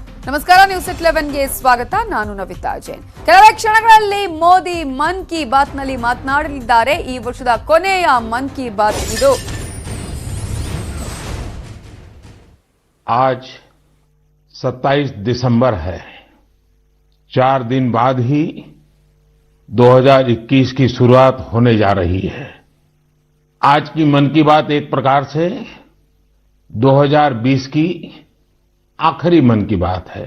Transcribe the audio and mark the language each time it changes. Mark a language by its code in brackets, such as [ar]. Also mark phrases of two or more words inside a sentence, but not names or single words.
[kn] ನಮಸ್ಕಾರ ನ್ಯೂಸ್ 11ಗೆ ಸ್ವಾಗತ. ನಾನು ನವಿತಾ ಜೈನ್. ಕೆಲವೇ ಕ್ಷಣಗಳಲ್ಲಿ ಮೋದಿ ಮನ್ ಕಿ ಬಾತ್ ನಲ್ಲಿ ಮಾತನಾಡಲಿದ್ದಾರೆ. ಈ ವರ್ಷದ ಕೊನೆಯ ಮನ್ ಕಿ ಬಾತ್ ಇದು. [hi] आज 27 दिसंबर है. 4 दिन बाद ही 2021 की शुरुआत होने जा रही है. आज की मन की बात एक प्रकार से 2020 की आखिरी मन की बात है.